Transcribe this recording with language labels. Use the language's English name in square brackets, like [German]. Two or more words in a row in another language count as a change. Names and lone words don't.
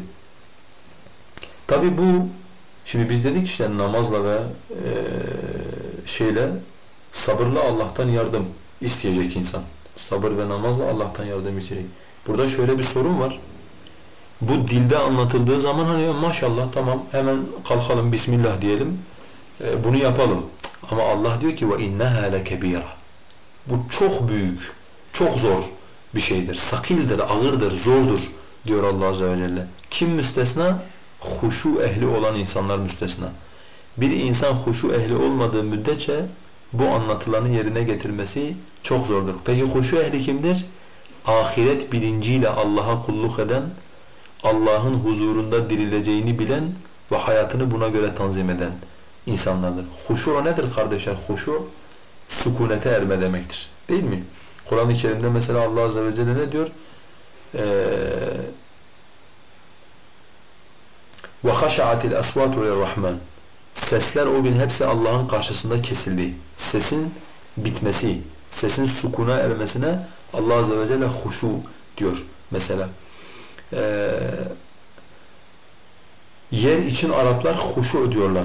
[Turkish] Tabi bu, şimdi biz dedik işte namazla ve sabırla Allah'tan yardım isteyecek insan. Sabır ve namazla Allah'tan yardım isteyecek. Burada şöyle bir sorun var. Bu dilde anlatıldığı zaman hani maşallah tamam hemen kalkalım bismillah diyelim, bunu yapalım. Ama Allah diyor ki [Arabic] وَاِنَّهَا لَكَب۪يرًا. [Turkish] Bu çok büyük, çok zor bir şeydir. Sakildir, ağırdır, zordur diyor Allah [Arabic] عز وجل. [Turkish] Kim müstesna? Huşu ehli olan insanlar müstesna. Bir insan huşu ehli olmadığı müddetçe bu anlatılanı yerine getirmesi çok zordur. Peki huşu ehli kimdir? Ahiret bilinciyle Allah'a kulluk eden, Allah'ın huzurunda dirileceğini bilen ve hayatını buna göre tanzim eden insanlardır. Huşu nedir kardeşler? Huşu sükunete erme demektir. Değil mi? Kur'an-ı Kerim'de mesela Allah [Arabic] عز وجل [Turkish] ne diyor? [Arabic] وَخَشَعَتِ الْأَصْوَاتُ لِلرَّحْمَنِ. [Turkish] Sesler o gün hepsi Allah'ın karşısında kesildi. Sesin bitmesi, sesin sukuna ermesine Allah [Arabic] عز وجل [Turkish] huşu diyor mesela. Yer için Araplar huşu diyorlar.